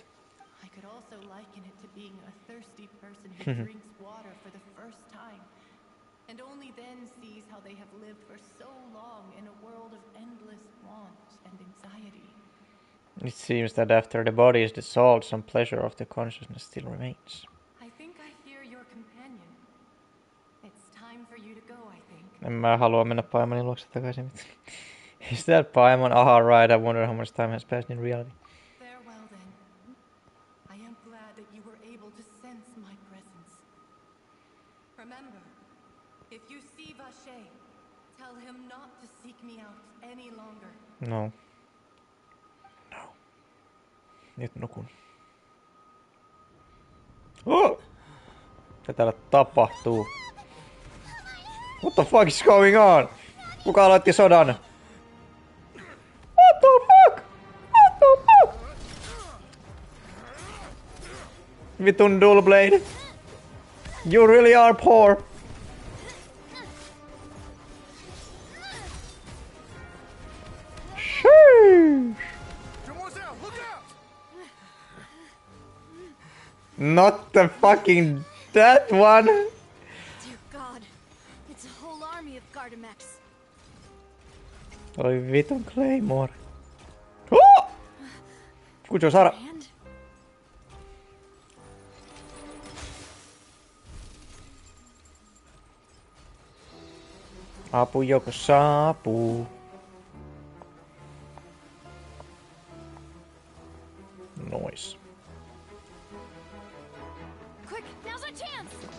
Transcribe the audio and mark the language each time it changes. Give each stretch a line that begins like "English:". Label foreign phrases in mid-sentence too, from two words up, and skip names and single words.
English: I could also liken it to being a thirsty person who drinks water for the first time, and only then sees how they have lived for so long in a world of endless want and anxiety. It seems that after the body is dissolved, some pleasure of the consciousness still remains. I think I hear your companion. It's time for you to go, I think.
Finnish: En mä halua mennä Paimanin luokse takaisin.
English: Is that Paimon? Aha, right. I wonder how much time has passed in reality. Farewell then. I am glad that you were able to sense my presence. Remember, if you see Vache, tell him not to seek me out any longer.
Finnish: No. No. Nyt nukun. Oh! Mitä täällä tapahtuu?
English: What the fuck is going on?
Finnish: Kuka aloitti sodan?
English: What the fuck? What the fuck? Vitun dual blade. You really are poor. Sheesh. Not the fucking that one. Dear God, it's a whole army of Gardamex.
Finnish: Oi vitun Claymore. Oh! Kucho Sara.
English: And
Finnish: Apu joko saapuu. Nois.
English: quick, now's our chance.